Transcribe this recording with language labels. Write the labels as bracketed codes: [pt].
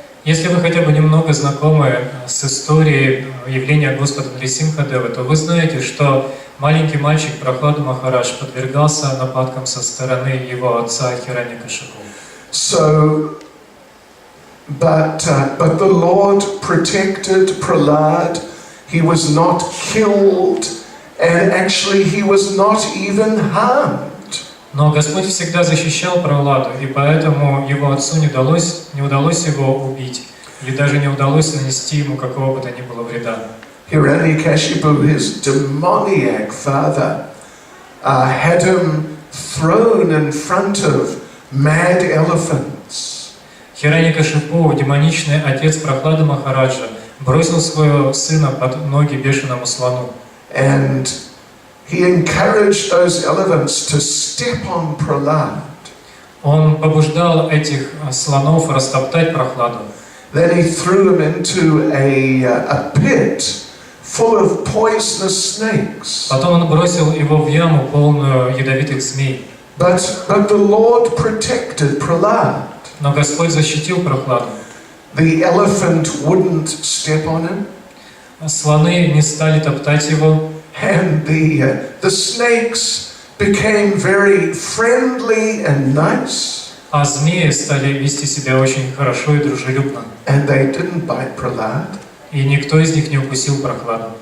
[ru] Если вы хотя бы немного знакомы с историей явления Господа Нрисимхадева, то вы знаете, что маленький мальчик Прахлада Махарадж подвергался нападкам со стороны его отца Хираньякашипу. [en] So, but the Lord protected Prahlad. He was not killed, and actually he was not even harmed. [ru] Но Господь всегда защищал Прахладу, и поэтому его отцу не удалось его убить, или даже не удалось нанести ему какого бы то ни было вреда. [en] Hiranyakashipu, his demoniac father, had him thrown in front of mad elephants. [ru] Хираньякашипу, демоничный отец Прахлады Махараджа, бросил своего сына под ноги бешеному слону. [en] And he encouraged those elephants to step on Prahlad. [ru] Он побуждал этих слонов растоптать Прахладу. [en] Then he threw him into a pit full of poisonous snakes. [ru] Потом он бросил его в яму, полную ядовитых змей. [en] But the Lord protected Prahlad. [ru] Но Господь защитил Прахладу. [en] The elephant wouldn't step on him. [ru] Слоны не стали топтать его. [en] And the snakes became very friendly and nice. [ru] А змеи стали вести себя очень хорошо и дружелюбно. [en] And they didn't bite Prahlad. [ru] И никто из них не укусил Прахладу.